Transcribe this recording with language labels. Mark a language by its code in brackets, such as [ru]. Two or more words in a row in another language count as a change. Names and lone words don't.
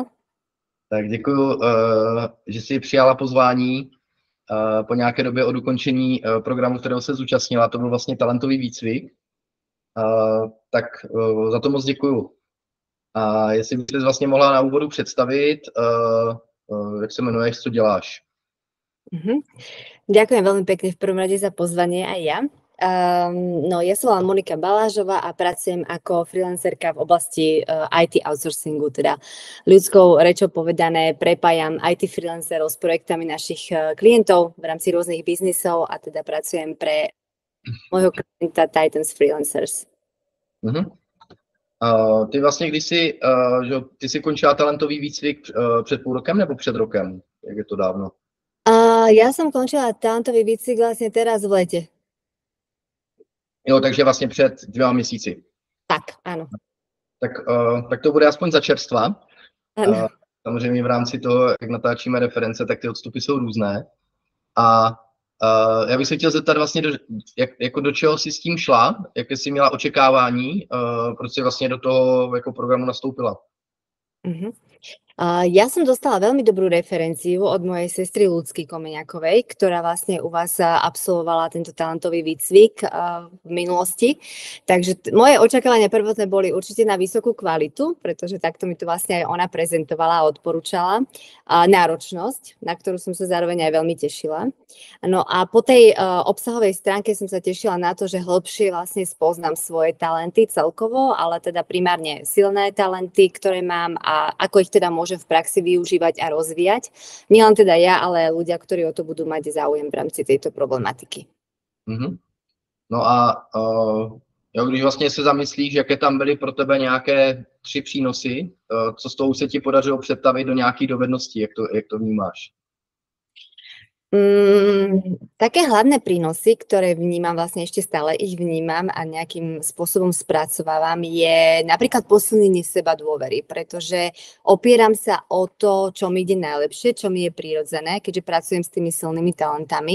[cs] Tak děkuji, že jsi přijala pozvání po nějaké době od ukončení programu, kterého se zúčastnila. To byl vlastně talentový výcvik. Tak za to moc děkuju. A jestli bys vlastně mohla na úvodu představit, jak se jmenuješ, co děláš. [sk] Ďakujem veľmi pekne v prvom rade za pozvanie aj ja. No, ja som volám Monika Balážová a pracujem ako freelancerka v oblasti IT outsourcingu, teda ľudskou rečou povedané prepájam IT freelancerov s projektami našich klientov v rámci rôznych biznisov a teda pracujem pre môjho klienta Titans Freelancers. [cs] Ty vlastně, ty jsi končila talentový výcvik před půl rokem nebo před rokem? Jak je to dávno? [sk] Ja som končila talentový výcvik vlastne teraz v lete. [cs] Jo, takže vlastně před 2 měsíci. [sk] Tak, áno. [cs] Tak to bude aspoň za čerstva. [sk] Áno. [cs] Samozřejmě v rámci toho, jak natáčíme reference, tak ty odstupy jsou různé. A já bych se chtěl zeptat vlastně, do čeho jsi s tím šla, jaké jsi měla očekávání, proč jsi vlastně do toho jako programu nastoupila? [sk] Ja som dostala veľmi dobrú referenciu od mojej sestry Ľudsky Komeňakovej, ktorá vlastne u vás absolvovala tento talentový výcvik v minulosti. Takže moje očakávania prvotné boli určite na vysokú kvalitu, pretože takto mi to vlastne aj ona prezentovala a odporúčala. Náročnosť, na ktorú som sa zároveň aj veľmi tešila. No a po tej obsahovej stránke som sa tešila na to, že hĺbšie vlastne spoznám svoje talenty celkovo, ale teda primárne silné talenty, ktoré mám a ako ich teda môžem v praxi využívať a rozvíjať. Nielen teda ja, ale ľudia, ktorí o to budú mať záujem v rámci tejto problematiky. [cs] No a když vlastně se zamyslíš, jaké tam byly pro tebe nějaké 3 přínosy, co z toho se ti podařilo přetavit do nějakých dovedností, jak to vnímáš? [sk] Také hlavné prínosy, ktoré vnímam, vlastne ešte stále ich vnímam a nejakým spôsobom spracovávam, je napríklad posilnenie seba dôvery, pretože opieram sa o to, čo mi ide najlepšie, čo mi je prirodzené, keďže pracujem s tými silnými talentami.